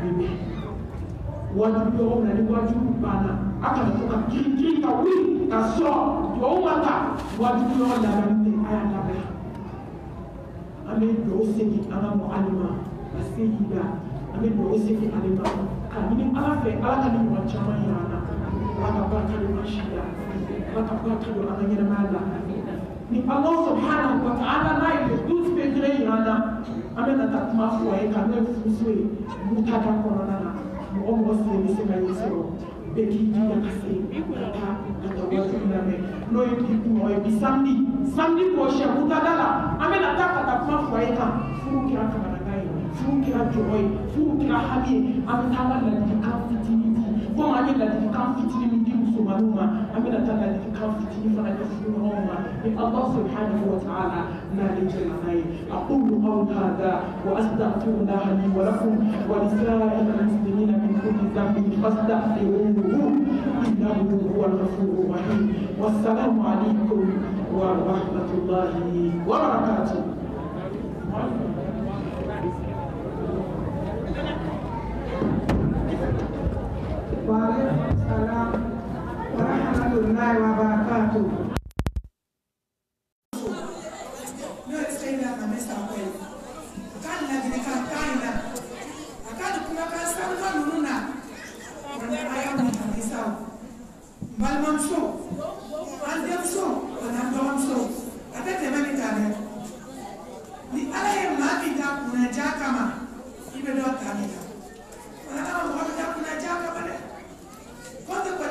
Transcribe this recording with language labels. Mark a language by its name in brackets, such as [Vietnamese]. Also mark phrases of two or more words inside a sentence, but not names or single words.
[Bambara] bɛ bɛn wajibi dɔgɔw na ni wajibi banna a kana to ka girin ka wuli ka sɔrɔ dugawu ma ta wajibi dɔgɔ labɛn tɛ a y'a labɛn an bɛ dugawu segin an ka mɔgɔlima ka se yi la an bɛ dugawu segin ale ma ka ɲini ala fɛ ala ka ni ɲɔgɔn caman yira an na ala ka barika don an si la ala ka barika don an ka ɲɛnamaya la ni [Arabic] الله سبحانه وتعالى [Bambara] n'a ye [French] douze degré [Bambara] yira an na an bɛ na taa kuma fɔ a ye ka n'o ye furuso ye mutada kɔnɔna na mɔgɔ mɔgɔ sen bɛ se ka ye sɔrɔ bɛɛ k'i jija ka se ka taa wajibi lamɛn n'o ye bi kumɔgɔ ye bi [French] samedi prochain [Bambara] mutada la an bɛ na taa ka taa kuma fɔ a ye kan furu kɛra kamanagan ye furu kɛra jɔyɔ ye furu kɛra hami ye an bɛ taa an ka ladilikan fitinin di komi an ye ladilikan fitinin min di musomaninw ma an bɛ na taa ladilikan fitinin fana di furuɲɔgɔnw ma ni [Arabic] الله سبحانه وتعالى [Bambara] n'ale jɛna n'a ye [Arabic] أقول قولي هذا وأستغفر الله لي ولكم ولسائر المسلمين من كل ذنب فاستغفروه إنه هو الغفور الرحيم والسلام عليكم ورحمة الله وبركاته. وعليكم السلام ورحمة الله وبركاته. [Bambara] N'o ye Seyida Mame Sakɔ ye a ka ladilikan kan in na a ka nin kumakan sanuman ninnu na a y'a mun halisa o n balimamuso an denmuso ani an dɔgɔmuso a tɛ tɛmɛ nin kan dɛ ni ala ye maa min ta kunnadiya kama i bɛ dɔ ta nin kan wala ala mɔgɔ bɛ ta kunnadiya kama dɛ kɔntɛ kɔni